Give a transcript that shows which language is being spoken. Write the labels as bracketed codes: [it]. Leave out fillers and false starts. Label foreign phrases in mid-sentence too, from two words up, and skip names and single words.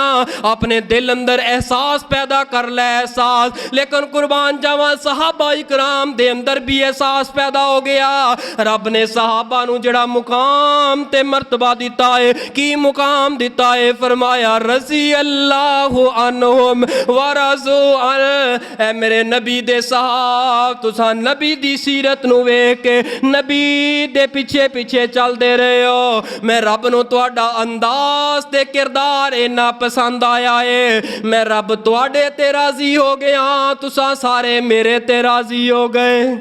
[pa] اپنے دل اندر احساس پیدا کر لے احساس. لیکن قربان جاواں صحابہ اکرام دے اندر بھی احساس پیدا ہو گیا. رب نے صحابہ نوں جڑا مقام تے مرتبہ دتا ہے کی مقام دتا ہے فرمایا [ar] رضي الله عنهم و رضوا عن. [pa] اے میرے نبی دے صاحب تسا نبی دی سیرت نوں ویکھ کے نبی دے پیچھے پیچھے چلتے رہے ہو. میں رب نوں تہاڈا انداز تے کردار اینا پسند آیا ہے میں رب تہاڈے تے راضی ہو گیا تسا سارے میرے تے راضی ہو گئے.